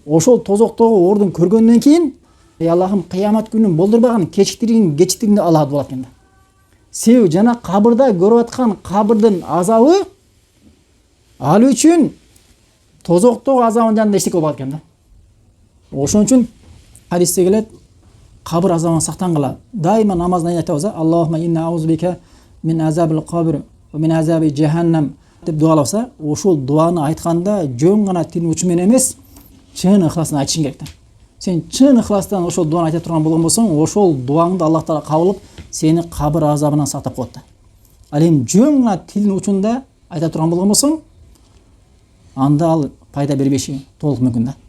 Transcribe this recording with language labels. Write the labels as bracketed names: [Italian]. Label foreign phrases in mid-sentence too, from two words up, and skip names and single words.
[Kyrgyz] ошол тозоктогу ордун көргөндөн кийин Аллахым кыямат күнүн болдурбаган кечиктиргенди алат болот экен да. Себеби жана кабырда көрүп аткан кабырдын азабы ал үчүн тозоктогу азабын жанында эчтеке болбойт экен да. Ошон үчүн хадисте келет, кабыр азабынан сактангыла. Дайыма намазда айтабыз, [Arabic] اللهم إني أعوذ بك من عذاب القبر ومن عذاب جهنم [Kyrgyz] деп дуаласа, ошол дуаны айтканда жөн гана тил учу менен эмес, чын ыхластан айтышың керек да. Сен чын ыхластан ошол дуаны айта турган болгон болсоң, ошол дуаңды Аллах Таала кабыл алып, сени кабыр азабынан сактап коет да. Ал эми жөн гана тилдин учунда айта турган болгон болсоң, анда ал пайда бербеши толук мүмкүн да.